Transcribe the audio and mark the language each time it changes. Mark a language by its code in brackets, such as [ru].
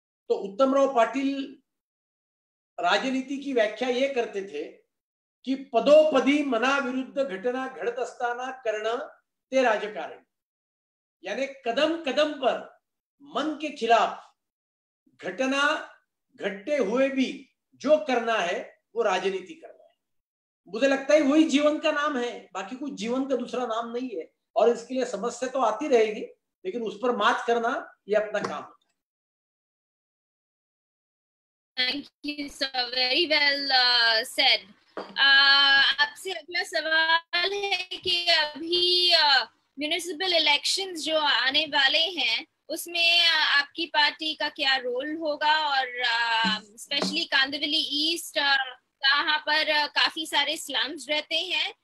[hi] तो उत्तमराव पाटिल राजनीति की व्याख्या ये करते थे की [mr] पदोपदी मनाविरुद्ध घटना घडत असताना करणं ते राजकारण, [hi] यानी कदम कदम पर मन के खिलाफ घटना घटते हुए भी जो करना है वो राजनीति करना है। मुझे लगता है वही जीवन का नाम है, बाकी कुछ जीवन का दूसरा नाम नहीं है। और इसके लिए समस्या तो आती रहेगी, लेकिन उस पर मात करना ये अपना काम है। [en] Thank you sir, very well said. [hi] आपसे अगला सवाल है कि अभी म्युनिसिपल इलेक्शंस जो आने वाले हैं उसमें आपकी पार्टी का क्या रोल होगा, और स्पेशली कांदिवली ईस्ट जहाँ पर काफी सारे स्लम्स रहते हैं।